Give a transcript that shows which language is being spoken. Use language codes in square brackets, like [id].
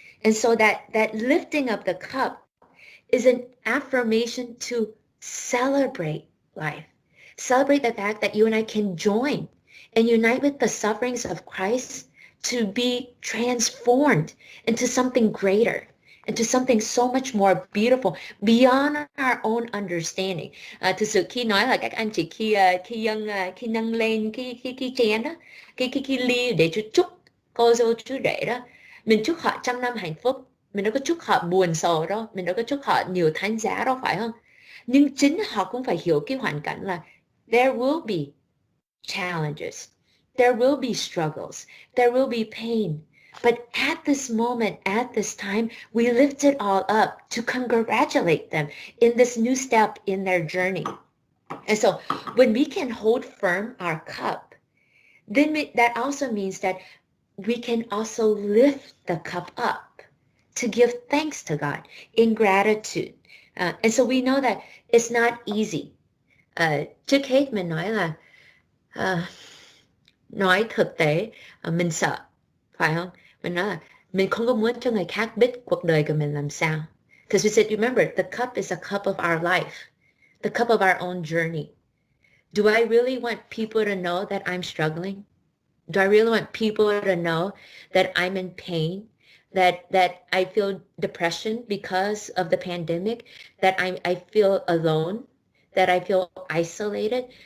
[en] And so that lifting of the cup is an affirmation to celebrate life. Celebrate the fact that you and I can join and unite with the sufferings of Christ to be transformed into something greater, into something so much more beautiful, beyond our own understanding. [vi] Thực sự khi nói là các anh chị khi nâng lên cái chén đó, cái ly để chúc cô dâu chú rể đó, mình chúc họ trăm năm hạnh phúc, mình đâu có chúc họ buồn sầu đâu, mình đâu có chúc họ nhiều thánh giá đâu phải không? Nhưng chính họ cũng phải hiểu cái hoàn cảnh là [en] there will be challenges, there will be struggles, there will be pain. But at this moment, at this time, we lift it all up to congratulate them in this new step in their journey. And so when we can hold firm our cup, then that also means that we can also lift the cup up to give thanks to God in gratitude. And so we know that it's not easy. [vi] Trước hết mình nói là nói thực tế mình sợ, phải không? Mình nói là mình không có muốn cho người khác biết cuộc đời của mình làm sao. [en] Because we said, remember, the cup is a cup of our life, the cup of our own journey. Do I really want people to know that I'm struggling? Do I really want people to know that I'm in pain, that I feel depression because of the pandemic, that I feel alone, that I feel isolated?